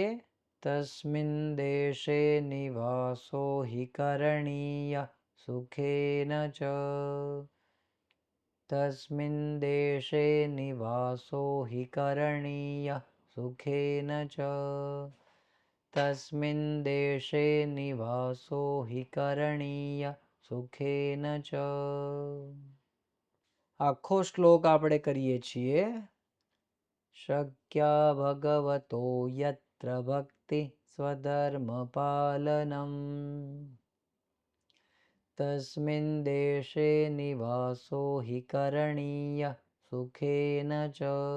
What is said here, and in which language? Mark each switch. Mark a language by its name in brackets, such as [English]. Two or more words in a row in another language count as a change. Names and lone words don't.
[Sanskrit] तस्मिन् देशे निवासो हि करणीयः सुखेन च, तस्मिन् देशे निवासो हि करणीयः सुखेन च, तस्मिन् देशे निवासो हि करणीयः सुखेन च. [Gujarati] આખો શ્લોક આપણે કરીએ છીએ. [Sanskrit] શક્યા ભગવતો યત્ર ભક્તિ સ્વધર્મ પાલનમ, તસ્મિન દેશે નિવાસો હિ કરણીય સુખેન ચ.